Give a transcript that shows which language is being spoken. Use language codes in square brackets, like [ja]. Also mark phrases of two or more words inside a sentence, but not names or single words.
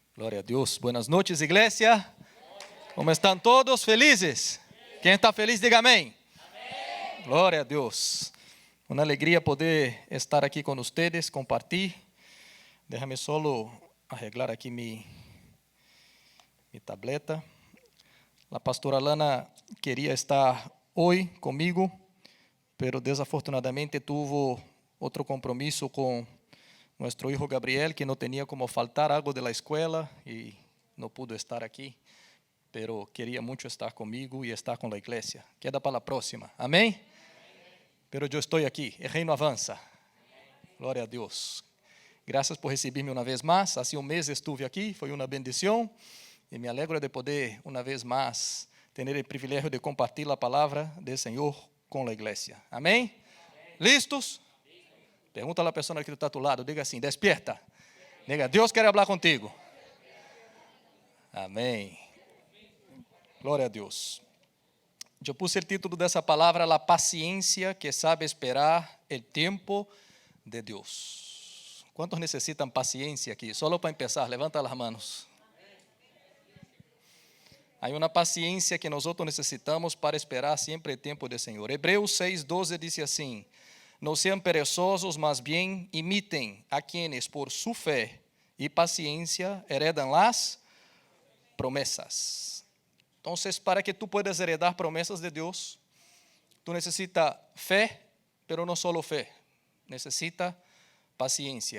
[pt] Glória a Deus. [es] Buenas noches, [pt] igreja. Como estão todos? Felizes? Quem está feliz, diga amém. Amém. Glória a Deus. Uma alegria poder estar aqui com vocês, compartilhar. [es] Déjame solo arreglar aqui mi tableta. [pt] A pastora Lana queria estar hoje comigo, [es] pero desafortunadamente tuvo [pt] outro compromisso com [es] nuestro hijo Gabriel, que no tenía como faltar algo de la escuela y no pudo estar aquí, pero quería mucho estar conmigo y estar con la iglesia. Queda para la próxima. Amén. Pero yo estoy aquí, el reino avanza. Gloria a Dios. Gracias por recibirme una vez más. Hace un mes estuve aquí, fue una bendición y me alegro de poder una vez más tener el privilegio de compartir la palabra del Señor con la iglesia. Amén. ¿Listos? Pergunta a la persona que está a tu lado, [pt] diga assim, [es] despierta. [pt] Diga, Deus quer falar contigo. Amém. Glória a Deus. Eu puse o título dessa palavra, La paciência que sabe esperar o tempo de Deus. Quantos necessitam paciência aqui? Só para começar, levanta as mãos. Há uma paciência que nós necessitamos para esperar sempre o tempo do Senhor. Hebreus 6:12 diz assim: [es] no sean perezosos, mas bien imiten a quienes por su fe y paciencia heredan las promesas. Entonces, para que tú puedas heredar promesas de Dios, tú necesitas fe, pero no solo fe, necesitas paciencia.